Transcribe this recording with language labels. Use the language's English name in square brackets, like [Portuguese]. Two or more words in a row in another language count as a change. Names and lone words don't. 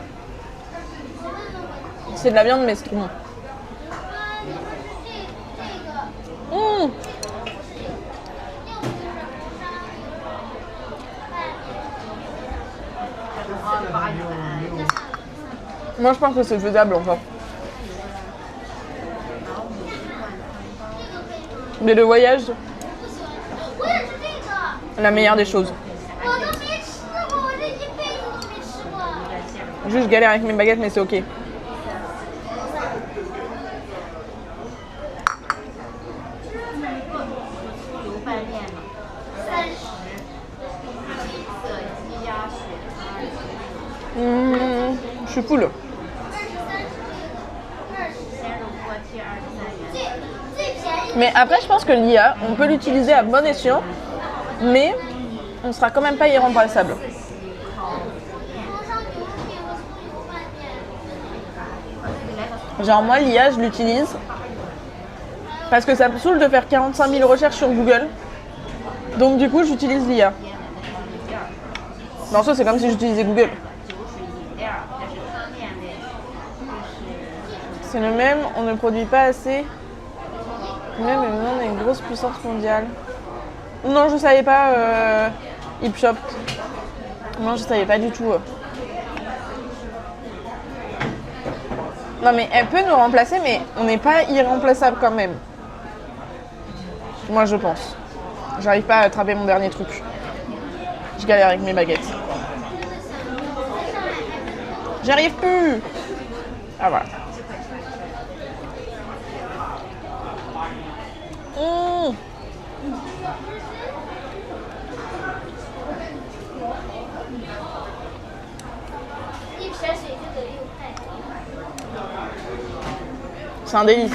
[French] C'est de la viande mais c'est trop bon. Moi je pense que c'est faisable enfin. Mais le voyage, [Chinese] 我也是这个， [French] la meilleure des choses. [Chinese] 我都没吃过，我这一辈子都没吃过。 [French] Juste, je galère avec mes baguettes, mais c'est ok. [Chinese] 油拌面嘛，30，色鸡鸭血 [French] Je suis full. [Chinese] 鲜肉锅贴23元。最便宜 [French] Mais après, je pense que l'IA, on peut l'utiliser à bon escient, mais on sera quand même pas irremplaçable. [Chinese] 锅烧牛肉面和葱油拌面， [French] Genre moi, l'IA, je l'utilise parce que ça me saoule de faire 45 000 recherches sur Google. Donc du coup, j'utilise l'IA. Mais en soi, c'est comme si j'utilisais Google. [Chinese] 酒水饮料，这是汤面类，这是 [French] C'est le même, on ne produit pas assez. Même on est une grosse puissance mondiale. Non, je savais pas, Hip Shop. Non, je savais pas du tout. Non, mais elle peut nous remplacer, mais on n'est pas irremplaçable quand même. Moi, je pense. J'arrive pas à attraper mon dernier truc. Je galère avec mes baguettes. J'arrive plus. Ah voilà. Mmh. [Chinese] 一瓶水就得6块。 [French] C'est un délice.